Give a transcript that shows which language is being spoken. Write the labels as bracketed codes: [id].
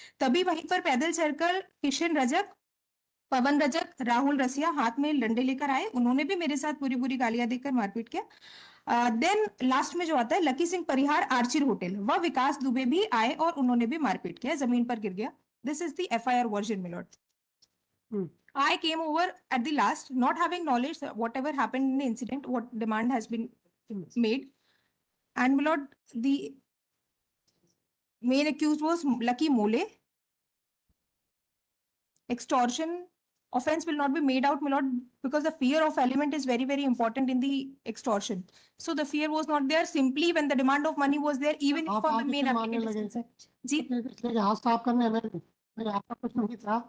[hi] तभी वहीं पर पैदल चलकर किशन रजक, पवन रजक, राहुल रसिया हाथ में डंडे लेकर आए, उन्होंने भी मेरे साथ बुरी बुरी गालियां देकर मारपीट किया। देन लास्ट में जो आता है लकी सिंह परिहार आर्चिर होटल, वह विकास दुबे भी आए और उन्होंने भी मारपीट किया, जमीन पर गिर गया। [en] This is the FIR version, milord. I came over at the last, not having knowledge whatever happened in the incident, what demand has been made, and my lord, the main accused was Lucky Mole. Extortion offense will not be made out, my lord, because the fear of element is very, very important in the extortion. So the fear was not there. Simply when the demand of money was there, even for the main applicant. [hi] जी, हाथ साफ करने में आपका कुछ नहीं था।